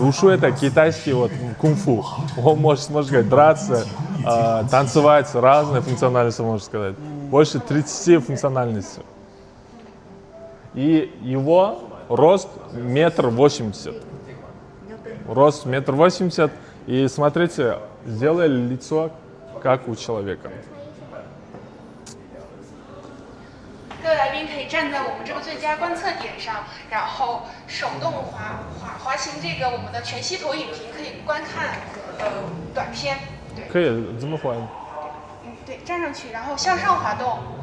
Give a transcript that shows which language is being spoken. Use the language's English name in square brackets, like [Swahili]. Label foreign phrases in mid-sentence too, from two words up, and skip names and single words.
[Russian] Ушу это китайский вот кунг-фу. Он может сказать, драться, танцевать, разные функциональности, можно сказать. Больше 30 функциональностей. И его рост 1,80 м. Рост 1,80 м. И смотрите, сделали лицо как у человека. [Chinese] 各位来宾可以站在我们这个最佳观测点上，然后手动滑行这个我们的全息投影屏，可以观看短片。对。可以这么滑。对，站上去，然后向上滑动。